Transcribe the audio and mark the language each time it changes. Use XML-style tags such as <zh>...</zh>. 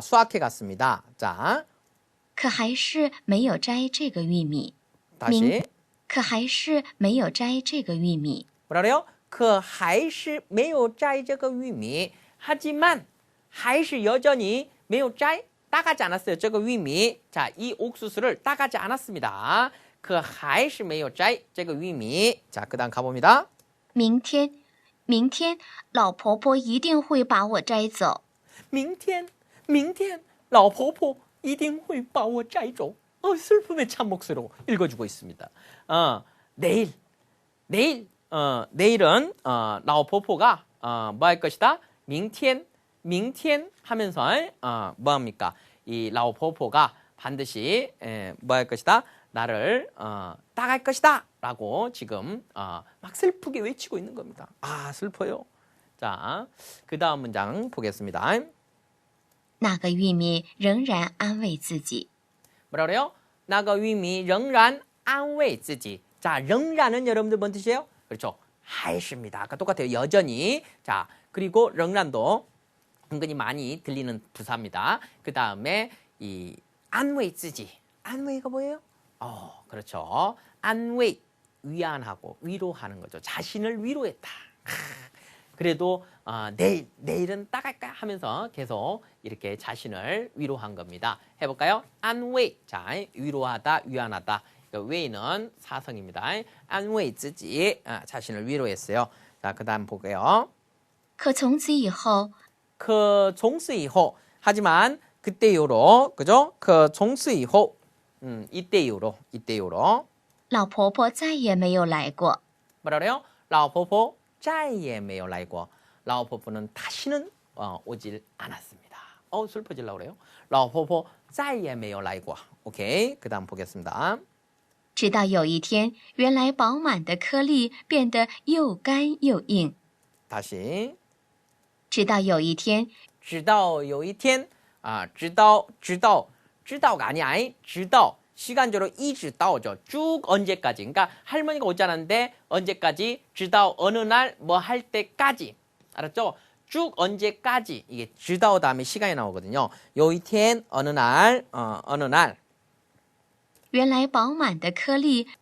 <ko>수확해 갔습니다. 자,</ko> <zh>可还是没有摘这个玉米。</zh> <ko>다시.</ko> <zh>可还是没有摘这个玉米。</zh> <ko>뭐라 그래요?</ko> <zh>可还是没有摘这个玉米.</zh> <ko>하지만</ko> <zh>还是</zh> <ko>여전히</ko> <zh>没有摘</zh> <ko>따가지 않았어요.</ko> <zh>这个玉米.</zh> <ko>자, 이 옥수수를 따가지 않았습니다.</ko> <zh>可还是没有摘这个玉米.</zh> <ko>자, 그다음 가봅니다.</ko> <zh>明天老婆婆一定会把我摘走。明天老婆婆一定会把我摘走.</zh> <ko>슬픔의 참 목소리로 읽어주고 있습니다. 내일 내일은 라오포포가 뭐 할 것이다? 明天 하면서 뭐 합니까? 이 라오포포가 반드시 뭐 할 것이다? 나를 따갈 것이다 라고 지금 막 슬프게 외치고 있는 겁니다. 아, 슬퍼요. 자, 그 다음 문장 보겠습니다.</ko> <zh>那个玉米仍然安慰自己。</zh> <ko>뭐라 그래요?</ko> <zh>那个玉米仍然安慰自己.</zh> <ko>자, 仍然은 여러분들 뭔 뜻이에요? 그렇죠. 하이십니다. 아까 똑같아요. 여전히. 자, 그리고 仍然도 은근히 많이 들리는 부사입니다. 그 다음에 이 안웨이쓰지. 안웨이가 뭐예요? 그렇죠. 안웨이, 위안하고 위로하는 거죠. 자신을 위로했다. 그래도 내일은 따갈까 하면서 계속 이렇게 자신을 위로한 겁니다. 해볼까요? 안웨이. 자, 위로하다, 위안하다. 웨이는 사성입니다. 안웨이쓰지. 자신을 위로했어요. 자, 그 다음 볼게요.</ko> <zh>可从此以后，</zh> <ko>그 종스 이후 하지만 그때 이후로 그죠? 그 종스 이후 이때 이후로</ko> <zh>老婆婆再也没有来过。</zh> <ko>뭐라 그래요?</ko> <zh>라오포포 再也没有来过.</zh> <ko>라오포포는 다시는 오질 않았습니다. 슬퍼지려고 그래요.</ko> <zh>라오포포 再也没有来过.</zh> <ko>오케이. 그다음 보겠습니다.</ko> <zh>直到有一天，原来饱满的颗粒变得又干又硬。</zh> <ko>다시</ko> <zh>直到有一天，直到有一天知道</zh> <ko>가 아니야. 直到 시간적으로 一直到죠. 쭉 언제까지. 그러니까 할머니가 오지 않았는데 언제까지? 直到 어느 날 뭐 할 때까지. 알았죠? 쭉 언제까지. 이게 直到 다음에 시간이 나오거든요.</ko> <zh>有一天</zh> <ko>어느 날</ko> <zh>原来饱满的颗粒，</zh>